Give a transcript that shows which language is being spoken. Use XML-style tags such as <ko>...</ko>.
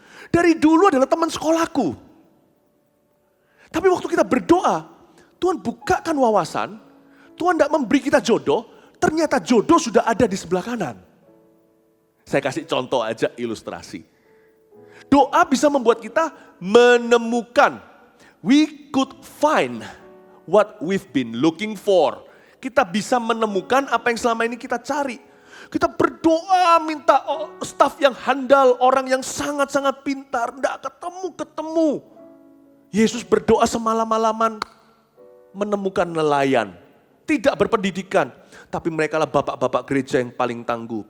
<id>Dari dulu adalah teman sekolahku. Tapi waktu kita berdoa, Tuhan bukakan wawasan, Tuhan gak memberi kita jodoh, ternyata jodoh sudah ada di sebelah kanan. Saya kasih contoh aja ilustrasi. Doa bisa membuat kita menemukan.</id> <en>We could find what we've been looking for.</en> <id>Kita bisa menemukan apa yang selama ini kita cari. Kita berdoa minta staf yang handal, orang yang sangat-sangat pintar. Tidak ketemu. Yesus berdoa semalam-malaman menemukan nelayan. Tidak berpendidikan. Tapi mereka lah bapak-bapak gereja yang paling tangguh.</id>